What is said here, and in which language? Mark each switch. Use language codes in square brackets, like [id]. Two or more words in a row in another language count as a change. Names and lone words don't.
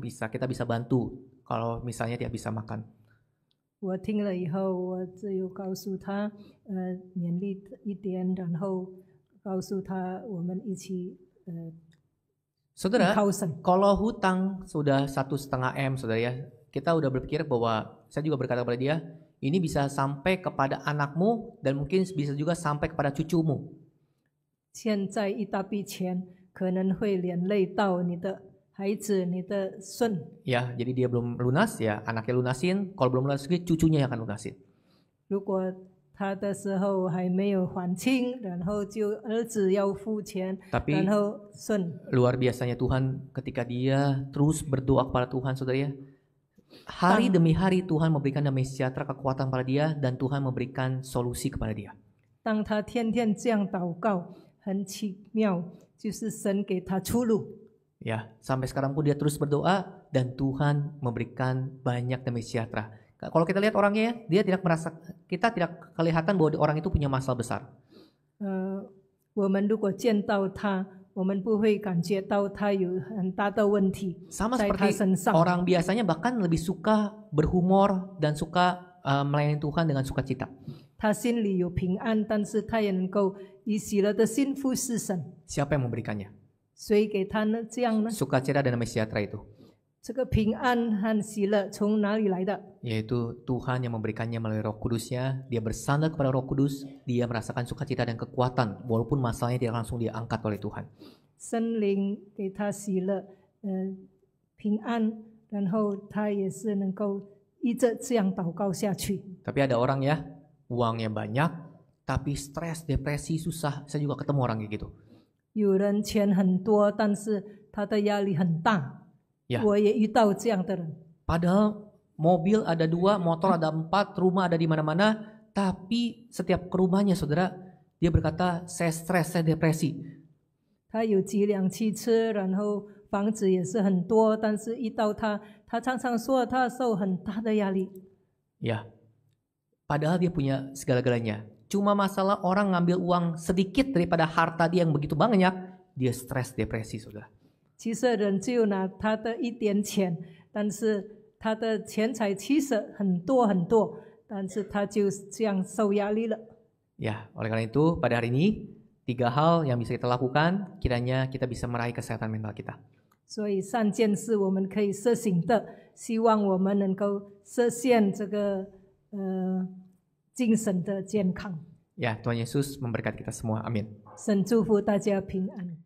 [id] Kita bisa bantu. Kalau misalnya tidak bisa makan. [zh] 我听了以后，我只有告诉他，勉励一点，然后告诉他我们一起依 [id] Saudara, [zh] 靠神。 [id] kalau hutang sudah 1,5 M, saudara ya, kita udah berpikir bahwa saya juga berkata kepada dia, ini bisa sampai kepada anakmu dan mungkin bisa juga sampai kepada cucumu. [zh] 欠债一大笔钱，可能会连累到你的孩子、你的孙。 [id] Ya, jadi dia belum lunas ya, anaknya lunasin. Kalau belum lunas, cucunya yang akan lunasin. [zh] 如果他的时候还没有还清，然后就儿子要付钱， [id] Tapi [zh] 然后孙。 [id] luar biasanya Tuhan ketika dia terus berdoa kepada Tuhan, saudara ya. Hari demi hari Tuhan memberikan damai sejahtera, kekuatan pada dia, dan Tuhan memberikan solusi kepada dia. [zh] 当他天天这样祷告，很奇妙，就是神给他出路。 [id] Ya, sampai sekarang pun dia terus berdoa dan Tuhan memberikan banyak damai sejahtera. Kalau kita lihat orangnya, dia tidak merasa, kita tidak kelihatan bahwa orang itu punya masalah besar. [zh] 我们如果见到他，我们不会感觉到他有很大的问题 [id] Sama [zh] 在他 [id] seperti [zh] 身上。 [id] orang biasanya bahkan lebih suka berhumor dan suka melayani Tuhan dengan sukacita. [zh] 他心里有平安，但是他也能够以喜乐的心服侍神。 [id] Siapa yang memberikannya? [zh] 谁给他呢？这样呢？ [id] Sukacita dan damai sejahtera itu. [zh] 这个平安和喜乐从哪里来的？ [id] Yaitu Tuhan yang memberikannya melalui Roh Kudusnya. Dia bersandar kepada Roh Kudus, dia merasakan sukacita dan kekuatan walaupun masalahnya tidak langsung diangkat oleh Tuhan. [zh] 圣灵给他喜乐，平安，然后他也是能够一直这样祷告下去。 [id] Tapi ada orang ya, uangnya banyak, tapi stres, depresi, susah. Saya juga ketemu orang kayak gitu. [zh] 有人钱很多，但是他的压力很大。 [id] Ya. [zh] 我也遇到这样的人。 [id] Padahal mobil ada 2, motor ada 4, rumah ada di mana-mana, tapi setiap ke rumahnya, saudara, dia berkata, saya stres, saya depresi. [zh] 他有几辆汽车，然后房子也是很多，但是遇到他常常说他受很大的压力。 [id] Ya, padahal dia punya segala-galanya. Cuma masalah orang ngambil uang sedikit daripada harta dia yang begitu banyak, dia stres, depresi, saudara. [zh] 其实人只有拿他的一点钱，但是他的钱财其实很多很多，但是他就这样受压力了。 [id] Ya, oleh karena itu pada hari ini 3 hal yang bisa kita lakukan kiranya kita bisa meraih kesehatan mental kita. [zh] 所以3件事我们可以设行的，希望我们能够实现这个精神的健康。 [id] Ya, Tuhan Yesus memberkati kita semua. Amin. [zh] 神祝福大家平安。